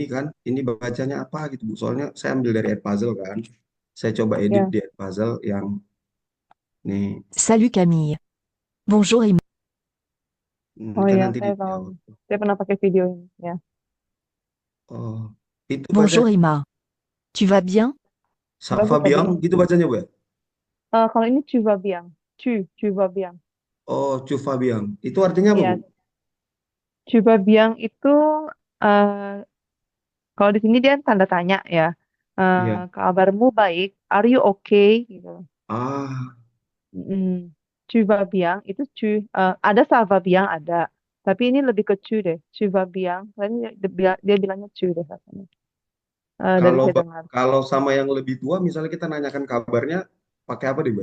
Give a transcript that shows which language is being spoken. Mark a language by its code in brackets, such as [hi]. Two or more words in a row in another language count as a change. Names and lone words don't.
[id] ini kan, ini bacanya apa gitu Bu. Soalnya saya ambil dari Edpuzzle kan. Saya coba edit Ya. di Edpuzzle yang nih, [fr] Salut Camille. Bonjour Emma. [id] ini Oh kan ya, nanti saya tahu. dijawab. Saya pernah pakai video ini. Ya. Oh, itu baca [fr] Bonjour Emma. Tu vas bien? [id] Bagus tadi. Safabian gitu bacanya Bu ya? Kalau ini Cuba Biang. Cuba Biang. Oh, Cufabian. Itu artinya apa Bu? Iya, Cuba Biang itu eh, kalau di sini dia tanda tanya ya. Iya. Kabarmu baik? [en] Are you okay? Gitu. Ah, Mm. [id] Cuba Biang itu ada Salva Biang ada. Tapi ini lebih ke cu deh. Cuba Biang. Tadi dia bilangnya cu deh katanya. Dari kalau saya dengar. kalau sama yang lebih tua, misalnya kita nanyakan kabarnya, pakai apa nih Bu?